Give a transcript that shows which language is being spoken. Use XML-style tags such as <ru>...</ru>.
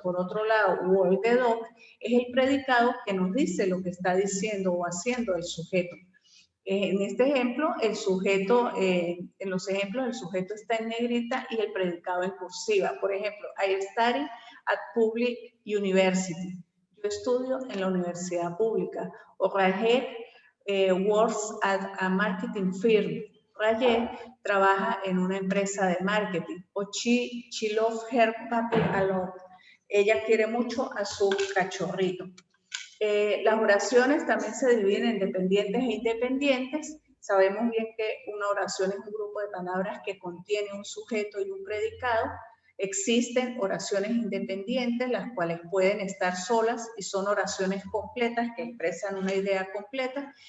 <es>Por otro lado, walk the dog es el predicado que nos dice lo que está diciendo o haciendo el sujeto. En este ejemplo, el sujeto, en los ejemplos, el sujeto está en negrita y el predicado en cursiva. Por ejemplo,</es> <en>I study at public university.</en> <es>Yo estudio en la universidad pública.</es> <en>O Rajed works at a marketing firm.</en> <es>Rajed trabaja en una empresa de marketing.</es> <en>O she loves her puppy a lot.</en> <es>Ella quiere mucho a su cachorrito. Las oraciones también se dividen en dependientes e independientes. Sabemos bien que una oración es un grupo de palabras que contiene un sujeto y un predicado. Existen oraciones independientes, las cuales pueden estar solas y son oraciones completas que expresan una idea completa.</es>